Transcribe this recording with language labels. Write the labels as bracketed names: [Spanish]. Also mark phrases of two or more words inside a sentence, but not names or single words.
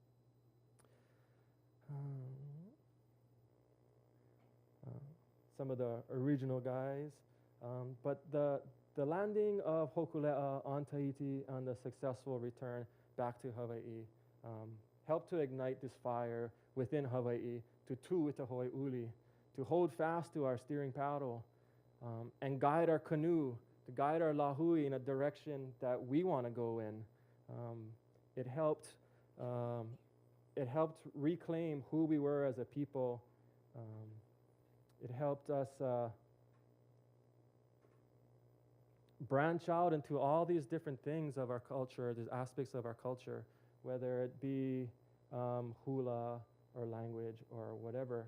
[English] Some of the original guys, but the landing of Hōkūleʻa on Tahiti and the successful return back to Hawaiʻi helped to ignite this fire within Hawaiʻi to [Hawaiian] tu'ita hoʻiuli, [English] to hold fast to our steering paddle and guide our canoe, to guide our lahui in a direction that we want to go in. It helped reclaim who we were as a people. It helped us branch out into all these different things of our culture, these aspects of our culture, whether it be hula or language or whatever.